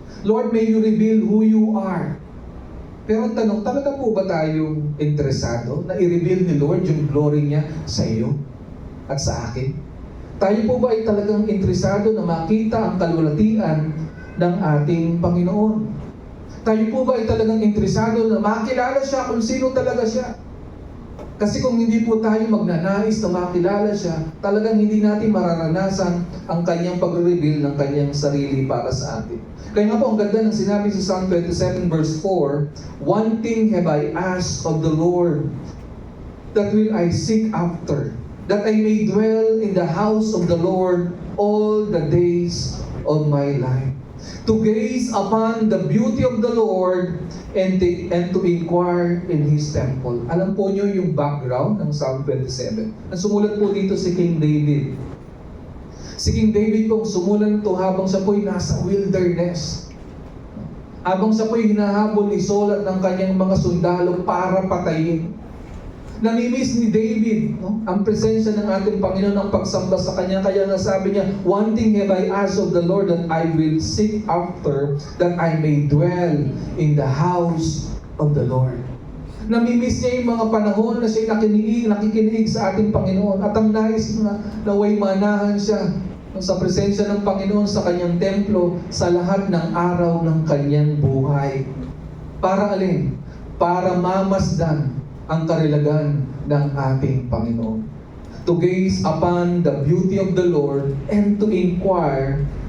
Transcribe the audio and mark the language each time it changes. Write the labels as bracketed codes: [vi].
[en] Lord, may you reveal who you are. [tl] Pero ang tanong, talaga po ba tayong interesado na i-reveal ni Lord yung glory niya sa iyo at sa akin? Tayo po ba ay talagang interesado na makita ang kalwalatian ng ating Panginoon? Tayo po ba ay talagang interesado na makilala siya kung sino talaga siya? Kasi kung hindi po tayo magnanais na makilala siya, talagang hindi natin mararanasan ang kanyang pag-reveal ng kanyang sarili para sa atin. Kaya nga po, ang ganda ng sinabi sa [en] Psalm 27 verse 4, one thing have I asked of the Lord, that will I seek after, that I may dwell in the house of the Lord all the days of my life, to gaze upon the beauty of the Lord and to inquire in His temple. [tl] Alam po niyo yung background ng Psalm 27. Ang sumulat po dito si King David. Si King David po sumulat ito habang siya po'y nasa wilderness. Habang siya po'y hinahabol ni Saul at ng kanyang mga sundalo para patayin. Namimiss ni David, no? Ang presensya ng ating Panginoon, ang pagsamba sa Kanya. Kaya nasabi niya, [en] one thing have I asked of the Lord that I will seek after, that I may dwell in the house of the Lord. [tl] Namimiss niya yung mga panahon na siya nakikinig sa ating Panginoon. At ang nais na naway manahan siya sa presensya ng Panginoon sa Kanyang templo sa lahat ng araw ng Kanyang buhay. Para alin? Para mamasdan ang karilagan ng ating Panginoon. [en] To gaze upon the beauty of the Lord and to inquire